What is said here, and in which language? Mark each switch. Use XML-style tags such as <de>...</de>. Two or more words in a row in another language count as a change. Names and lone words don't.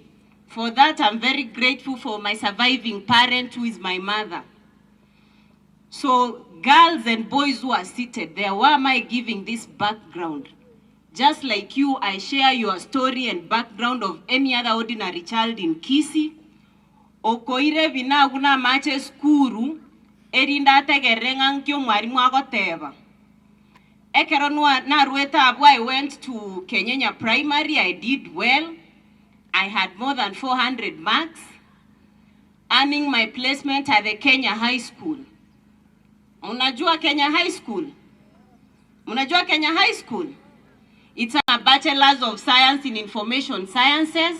<en>For that, I'm very grateful for my surviving parent, who is my mother. So girls and boys who are seated there, why am I giving this background? Just like you, I share your story and background of any other ordinary child in Kisii.</en> <guz>Okoire vinaguna mache skuru, erinda tegerengang kyo mwarimu agoteba. Ekeronwa na rueta abu,</guz> <en>I went to Kenyanya Primary, I did well. I had more than 400 marks, earning my placement at the Kenya High School.</en> <sw>Unajua Kenya High School? Unajua Kenya High School?</sw> <en>It's a Bachelor's of Science in Information Sciences.</en>